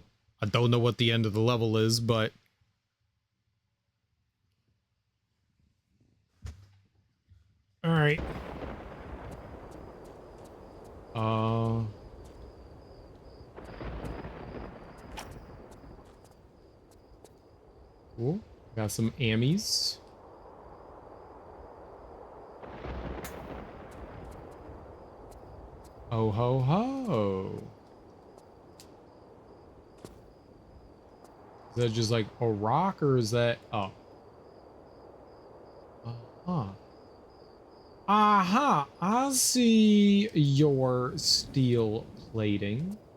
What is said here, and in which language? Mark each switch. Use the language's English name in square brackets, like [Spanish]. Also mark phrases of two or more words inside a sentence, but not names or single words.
[English] I don't know what the end of the level is, but all right. Uh... Cool. Got some ammies. Oh ho ho. Is that just like a rock or is that oh? Uh-huh. Aha! I see your steel plating.